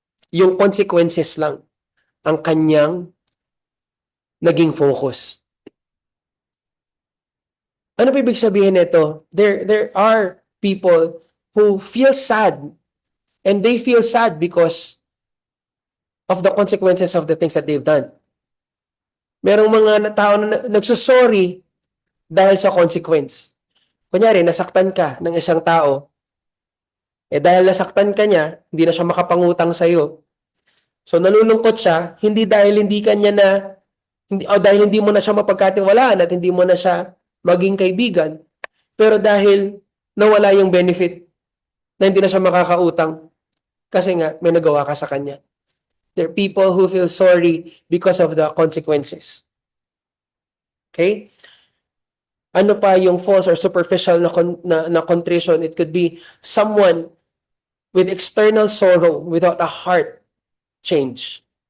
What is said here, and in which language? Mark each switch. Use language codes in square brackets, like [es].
[tl] Yung consequences lang ang kanyang naging focus. Ano ba ibig sabihin nito? [en] There are people who feel sad, and they feel sad because of the consequences of the things that they've done. [tl] Merong mga tao na nagsusorry dahil sa consequence. Kunyari, nasaktan ka ng isang tao, dahil nasaktan ka niya, hindi na siya makapangutang sa'yo. So nalulungkot siya, hindi dahil hindi kanya na, dahil hindi mo na siya mapagkatiwalaan at hindi mo na siya maging kaibigan, pero dahil nawala yung benefit na hindi na siya makakautang kasi nga may nagawa ka sa kanya. [en] There are people who feel sorry because of the consequences. Okay? [tl] Ano pa yung [en] false or superficial [tl] na contrition? [en] It could be someone with external sorrow without a heart change.